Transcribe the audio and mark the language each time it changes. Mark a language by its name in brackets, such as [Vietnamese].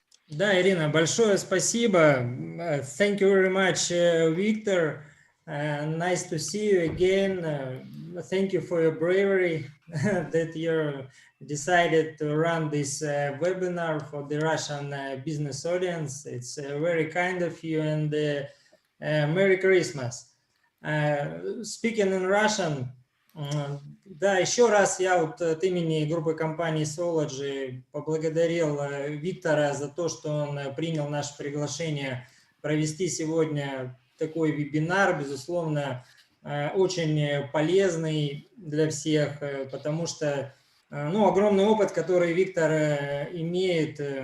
[Russian] Да, Ирина, большое спасибо. [English] Thank you very much, Victor. Nice to see you again. Thank you for your bravery that you decided to run this webinar for the Russian business audience. It's very kind of you, and Merry Christmas. Speaking in Russian, [Russian] да, еще раз я вот от имени группы компании Zoology поблагодарил Виктора за то, что он принял наше приглашение провести сегодня такой вебинар, безусловно, очень полезный для всех, потому что, ну, огромный опыт, который Виктор имеет,